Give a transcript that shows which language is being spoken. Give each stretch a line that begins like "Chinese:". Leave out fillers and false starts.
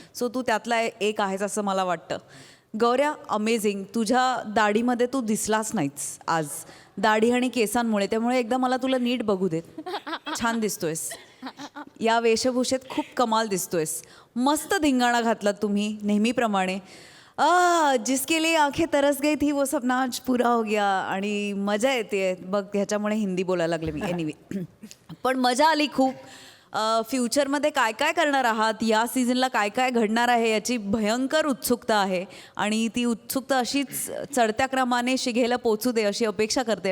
Marathi: So तू त्यातला एक आहेस असं मला वाटतं. गौऱ्या, अमेझिंग. तुझ्या दाढीमध्ये तू दिसलाच नाहीस आज, दाढी आणि केसांमुळे. त्यामुळे एकदा मला तुला नीट बघू देत. छान दिसतोयस. या वेशभूषेत खूप कमाल दिसतोयस. मस्त धिंगाणा घातलात तुम्ही नेहमीप्रमाणे.
Hindi: जिसके लिए आंखें तरस गई थी वो सपना आज पूरा हो गया.
Marathi: आणि मजा येते बघ. ह्याच्यामुळे हिंदी बोलायला लागले मी. एनिवे, पण मजा आली खूप. फ्युचरमध्ये काय काय करणार आहात, या सीझनला काय काय घडणार आहे याची भयंकर उत्सुकता आहे. आणि ती उत्सुकता अशीच चढत्या क्रमाने शिघेला पोचू दे अशी अपेक्षा करते.